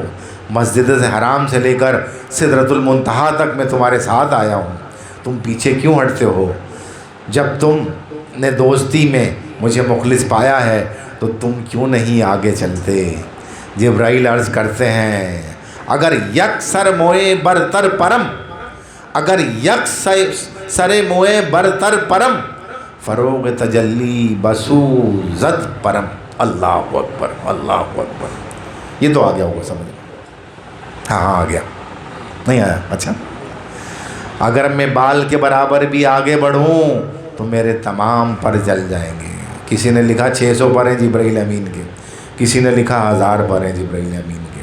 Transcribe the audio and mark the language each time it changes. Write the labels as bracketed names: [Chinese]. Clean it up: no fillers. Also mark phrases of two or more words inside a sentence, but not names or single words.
[Urdu] مسجد حرام سے لے کر سدرۃ المنتہا تک میں تمہارے ساتھ آیا ہوں، تم پیچھے کیوں ہٹتے ہو؟ جب تم نے دوستی میں مجھے مخلص پایا ہے تو تم کیوں نہیں آگے چلتے؟ جبرائیل عرض کرتے ہیں [Persian] اگر یک سر موئے برتر پرم، اگر یک سر موئے برتر پرم، فروغ تجلی بسوزت پرم۔ [Urdu] اللہ اکبر، اللہ اکبر۔ یہ تو آ گیا ہوگا سمجھ میں؟ ہاں آ گیا، نہیں آیا؟ اچھا، اگر میں بال کے برابر بھی آگے بڑھوں تو میرے تمام پر جل جائیں گے۔ کسی نے لکھا 600 پر ہیں جبرائیل امین کے، کسی نے لکھا 1000 پر ہیں جبرائیل امین کے۔